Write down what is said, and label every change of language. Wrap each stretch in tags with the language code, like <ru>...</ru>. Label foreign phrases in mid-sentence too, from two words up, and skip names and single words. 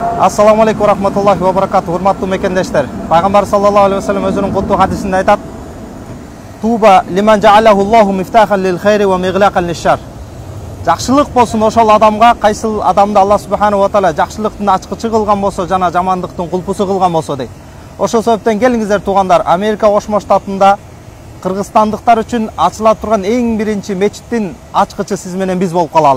<ar>السلام عليكم ورحمة الله وبركاته.</ar> <ky>Урматтуу мекендештер. Пайгамбар</ky> <ar>صلى الله عليه وسلم</ar> <ky>өзүнүн куттуу хадисинде айтат:</ky> <ar>"طوبى لمن جعله الله مفتاحا للخير ومغلاقا للشر."</ar> <ky>Жақшылық болсын ошол адамга, кайсыл адамды</ky> <ar>الله سبحانه وتعالى</ar> <ky>жақшылыктын ачкычы кылган болсо жана жамандыктын кулпусу кылган болсо дейт. Ошол себептен келиңиздер туугандар, Америка Кошмо Штатында кыргызстандыктар үчүн ачыла турган эң биринчи мечиттин ачкычы сиз менен биз болуп калалы.</ky>